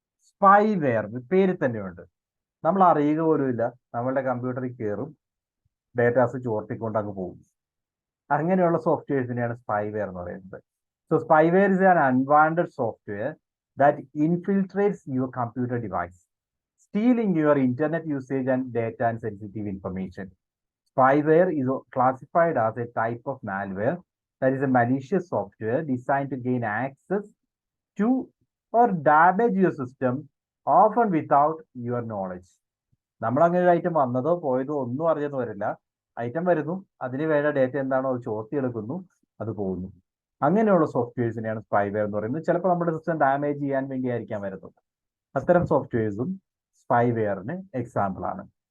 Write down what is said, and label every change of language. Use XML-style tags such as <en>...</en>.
<ml>Spyware പേര് തന്നെയുണ്ട്. നമ്മൾ അറിയുക പോലുമില്ല, നമ്മളുടെ കമ്പ്യൂട്ടറിൽ കയറും, ഡേറ്റാസ് ചോർത്തിക്കൊണ്ട് അങ്ങ് പോകും. അങ്ങനെയുള്ള സോഫ്റ്റ്വെയർസിനെയാണ് സ്പൈവെയർ എന്ന് പറയുന്നത്.</ml> <en>So spyware is an unwanted software that infiltrates your computer device, stealing your internet usage and data and sensitive information. Spyware is classified as a type of malware that is a malicious software designed to gain access to or damage your system, often without your knowledge.</en> <ml>നമ്മൾ അങ്ങനെ ഒരു item വന്നതോ പോയതോ ഒന്നും അറിഞ്ഞെന്ന് വരില്ല. Item വരുന്നു, അതിന് വേണ്ട data എന്താണോ അത് ചോർത്തിയെടുക്കുന്നു, അത് പോകുന്നു. അങ്ങനെയുള്ള സോഫ്റ്റ്വെയർസിനെയാണ് സ്പൈവെയർ എന്ന് പറയുന്നത്. ചിലപ്പോൾ നമ്മുടെ സിസ്റ്റം ഡാമേജ് ചെയ്യാൻ വേണ്ടി ആയിരിക്കാൻ വരുന്നത്. അത്തരം സോഫ്റ്റ്വെയർസും സ്പൈവെയറിന് എക്സാമ്പിൾ ആണ്.</ml>